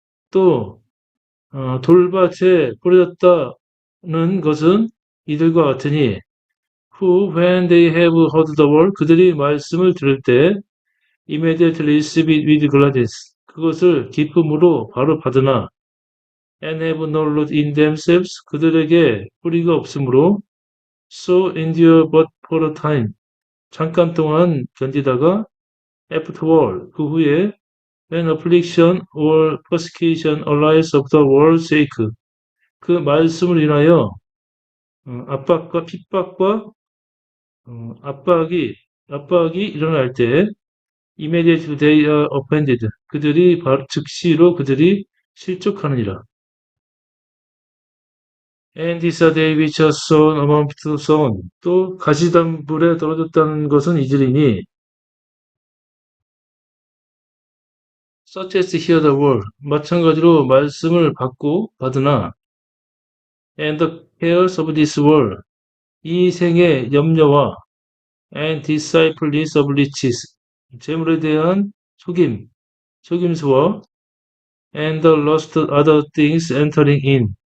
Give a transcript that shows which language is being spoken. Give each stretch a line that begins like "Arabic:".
Korean: 또 돌밭에 뿌려졌다는 것은 이들과 같으니
English: who when they have heard the word
Korean: 그들이 말씀을 들을 때
English: immediately receive it with gladness.
Korean: 그것을 기쁨으로 바로 받으나
English: and have no root in themselves.
Korean: 그들에게 뿌리가 없으므로
English: so endure but for a time.
Korean: 잠깐 동안 견디다가
English: afterward.
Korean: 그 후에
English: when affliction or persecution arise of the world's sake.
Korean: 그 말씀을 인하여 압박과 핍박과 압박이 일어날 때
English: immediately they are offended.
Korean: 그들이 즉시로 그들이 실족하느니라.
English: And these are they which are sown among the sown.
Korean: 또 가시덤불에 떨어졌다는 것은 이들이니
English: such as hear the word.
Korean: 마찬가지로 말씀을 받으나
English: and the cares of this world.
Korean: 이 생의 염려와
English: and deceitfulness of riches.
Korean: 재물에 대한 속임수와
English: and the lust of other things entering in.